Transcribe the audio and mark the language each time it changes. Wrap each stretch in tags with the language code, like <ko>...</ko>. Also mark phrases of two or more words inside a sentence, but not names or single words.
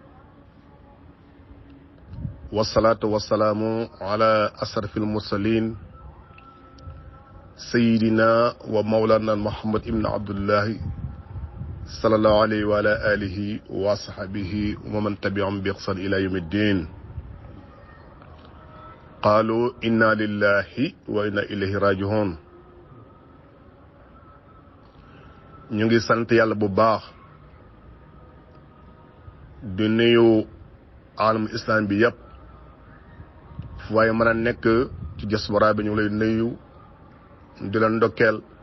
<ar>والصلاة والسلام على أشرف المرسلين سيدنا ومولانا محمد بن عبد الله صلى الله عليه وعلى آله وصحبه ومن تبعهم بإحسان إلى يوم الدين. قالوا إنا لله وإنا إليه راجعون.</ar> <wo>ñu ngi sant yàlla bu baax di nuyu</wo> <ar>عالم إسلام</ar> <wo>bi yëpp fu waaye mën a nekk ci diaspora bi ñu lay nuyu di leen ndokkeel</wo>